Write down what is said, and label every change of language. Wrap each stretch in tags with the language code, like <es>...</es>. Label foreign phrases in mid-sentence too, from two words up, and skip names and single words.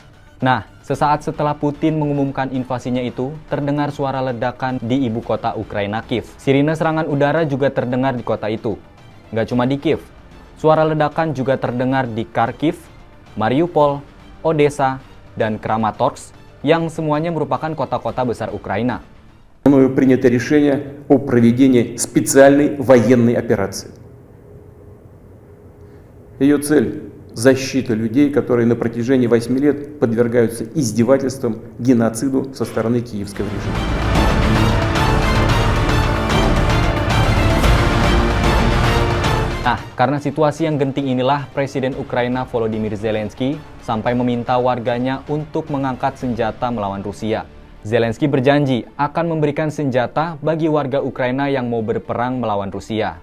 <id>Nah, sesaat setelah Putin mengumumkan invasinya itu, terdengar suara ledakan di ibu kota Ukraina, Kiev. Sirine serangan udara juga terdengar di kota itu. Nggak cuma di Kiev, suara ledakan juga terdengar di Kharkiv, Mariupol, Odessa, dan Kramatorsk, yang semuanya merupakan kota-kota besar Ukraina.</id> <ru>Мною принято решение о проведении специальной военной операции. Ее цель – защита людей, которые на протяжении 8 лет подвергаются издевательствам, геноциду со стороны киевского режима.</ru> <id>Nah, karena situasi yang genting inilah Presiden Ukraina Volodymyr Zelensky sampai meminta warganya untuk mengangkat senjata melawan Rusia. Zelensky berjanji akan memberikan senjata bagi warga Ukraina yang mau berperang melawan Rusia.</id>